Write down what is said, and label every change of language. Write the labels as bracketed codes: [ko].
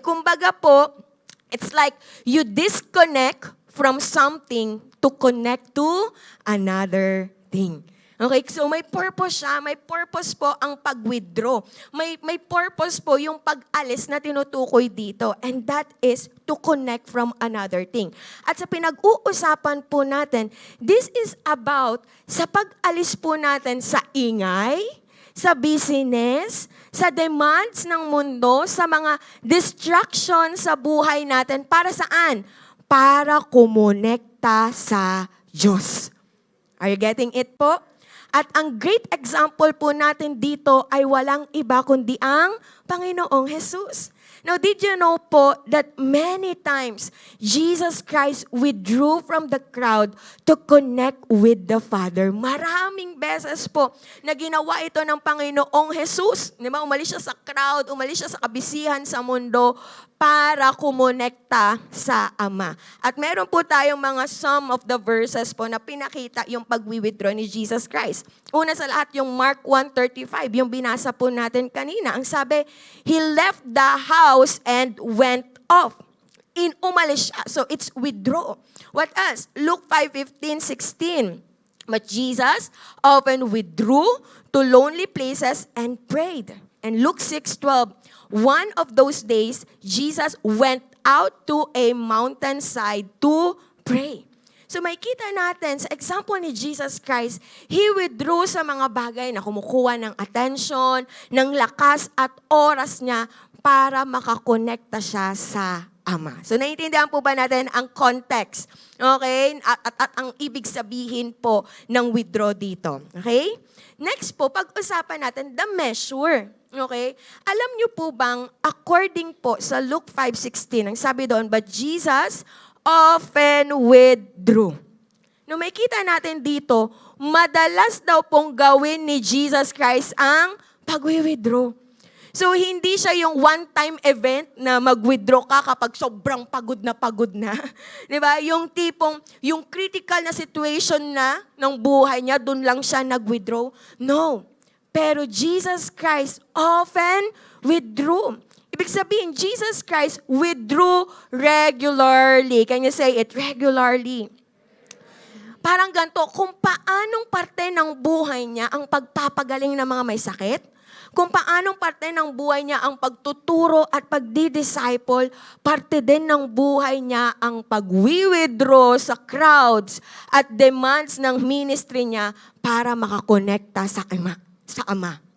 [tl] Kumbaga po, [en] it's like you disconnect from something to connect to another thing. [tl] Okay, so may purpose siya, may purpose po ang pag-withdraw. May purpose po yung pag-alis na tinutukoy dito, [en] and that is to connect from another thing. [tl] At sa pinag-uusapan po natin, this is about sa pag-alis po natin sa ingay, sa business, sa demands ng mundo, sa mga distractions sa buhay natin, para saan? Para kumonekta sa Diyos. [en] Are you getting it [tl] po? At ang great example po natin dito ay walang iba kundi ang Panginoong Jesus. [en] Now, did you know po that many times Jesus Christ withdrew from the crowd to connect with the Father? [tl] Maraming beses po na ginawa ito ng Panginoong Jesus. Di ba? Umalis siya sa crowd, umalis siya sa kabisihan sa mundo para kumonekta sa Ama. At meron po tayong mga some of the verses po na pinakita yung pag-withdraw ni Jesus Christ. Una sa lahat, yung Mark 1:35, yung binasa po natin kanina. Ang sabi, [en] He left the house and went off. [tl] Umalis siya. [en] So it's withdraw. What else? Luke 5:15-16. But Jesus often withdrew to lonely places and prayed. And Luke 6:12, one of those days, Jesus went out to a mountainside to pray. [tl] So makita natin, sa example ni Jesus Christ, He withdrew sa mga bagay na kumukuha ng attention, ng lakas at oras niya para makakonekta siya sa Ama. So naiintindihan po ba natin ang context? Okay? At ang ibig sabihin po ng withdraw dito. Okay? Next po, pag-usapan natin the measure. Okay? Alam niyo po bang, according po sa Luke 5:16, ang sabi doon, [en] but Jesus often withdrew. [tl] No, makita natin dito, madalas daw pong gawin ni Jesus Christ ang pag-withdraw. So, hindi siya yung one-time event na mag-withdraw ka kapag sobrang pagod na. Di ba? Yung tipong, yung critical na situation na ng buhay niya, dun lang siya nag-withdraw. No. [en] Pero Jesus Christ often withdrew. [tl] Ibig sabihin, Jesus Christ withdrew regularly. [en] Can you say it? Regularly. [tl] Parang ganito, kung paanong parte ng buhay niya ang pagpapagaling ng mga may sakit, kung paanong parte ng buhay niya ang pagtuturo at pagdi-disciple, parte din ng buhay niya ang pag-withdraw sa crowds at demands ng ministry niya para makakonekta sa Ama.